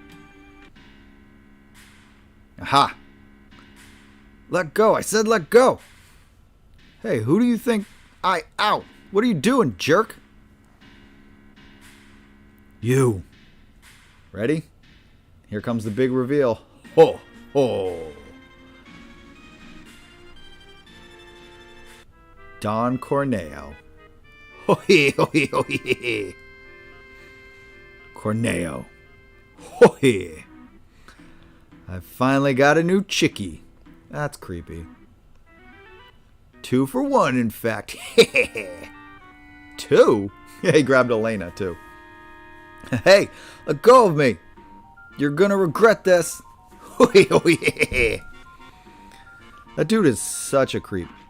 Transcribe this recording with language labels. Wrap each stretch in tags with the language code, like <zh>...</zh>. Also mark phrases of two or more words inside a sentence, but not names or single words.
<en>Aha! Let go, I said let go! Hey, who do you think Ow! What are you doing, jerk? You. Ready? Here comes the big reveal. Ho! Ho! Don Corneo. Ho-hee! Ho-hee! Ho-hee! Corneo. Ho-hee! I finally got a new chickie. That's creepy. 2 for 1, in fact. 2? Yeah, he grabbed Elena, too. Hey, let go of me. You're gonna regret this. That dude is such a creep.</en>